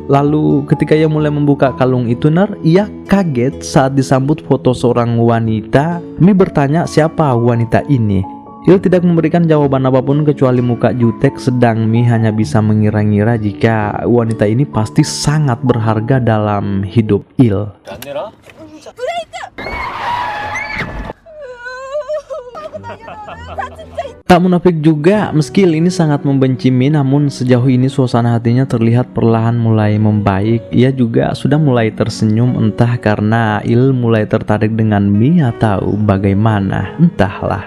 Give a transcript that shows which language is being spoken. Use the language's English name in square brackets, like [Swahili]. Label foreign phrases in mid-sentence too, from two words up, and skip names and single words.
[Indonesian] Lalu ketika ia mulai membuka kalung itu, ia kaget saat disambut foto seorang wanita. Mi bertanya siapa wanita ini. Il tidak memberikan jawaban apapun kecuali muka jutek, sedang Mi hanya bisa mengira-ngira jika wanita ini pasti sangat berharga dalam hidup Il. [Korean] 안 내라? [Indonesian] Tak munafik juga, meski Il ini sangat membenci Mi, namun sejauh ini suasana hatinya terlihat perlahan mulai membaik. Ia juga sudah mulai tersenyum, entah karena Il mulai tertarik dengan Mi atau bagaimana, entahlah.